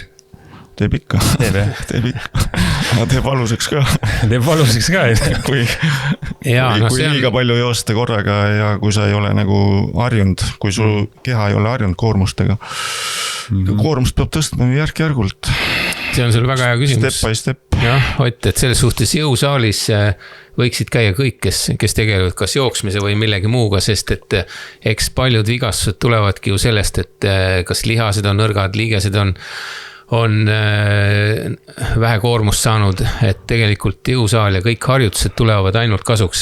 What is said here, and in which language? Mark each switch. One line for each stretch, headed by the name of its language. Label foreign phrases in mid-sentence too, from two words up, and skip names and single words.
Estonian: Teeb ikka. Aga teeb valuseks ka. Teeb valuseks ka. Kui liiga palju joosta korraga ja kui sa ei ole nagu harjunud, kui su keha ei ole harjunud koormustega. Koormust peab tõstma järk-järgult. See on sul väga hea küsimus.
English: Step by step.
Estonian: Jah, Ott, et selles suhtes jõusaalis võiksid käia kõik, kes tegelevad kas jooksmise või millegi muuga, sest et eks paljud vigastused tulevadki ju sellest, et kas lihased on nõrgad, liigesed on vähe koormust saanud, et tegelikult jõusaal ja kõik harjutused tulevad ainult kasuks.